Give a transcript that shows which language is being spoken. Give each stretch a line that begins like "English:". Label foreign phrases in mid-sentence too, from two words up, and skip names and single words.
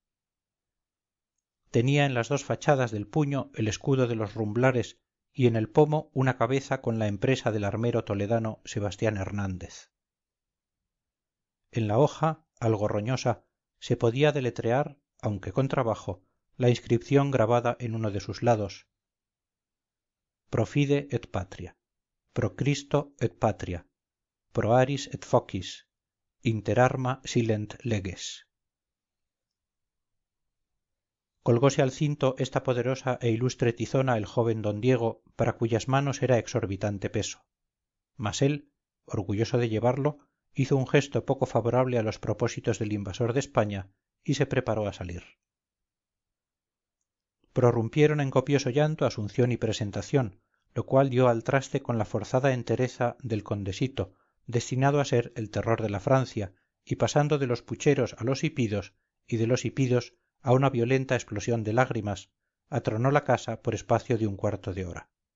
Spanish: Tenía en las 2 fachadas del puño el escudo de los rumblares y en el pomo una cabeza con la empresa del armero toledano Sebastián Hernández. En la hoja, algo roñosa, se podía deletrear, aunque con trabajo, la inscripción grabada en uno de sus lados:
Latin: Pro fide et patria, pro Christo et patria, pro aris et focis, inter arma silent leges.
Spanish: Colgóse al cinto esta poderosa e ilustre tizona el joven don Diego, para cuyas manos era exorbitante peso. Mas él, orgulloso de llevarlo, hizo un gesto poco favorable a los propósitos del invasor de España y se preparó a salir. Prorrumpieron en copioso llanto Asunción y Presentación, lo cual dio al traste con la forzada entereza del condesito, destinado a ser el terror de la Francia, y pasando de los pucheros a los hipidos, y de los hipidos a una violenta explosión de lágrimas, atronó la casa por espacio de 1/4 de hora.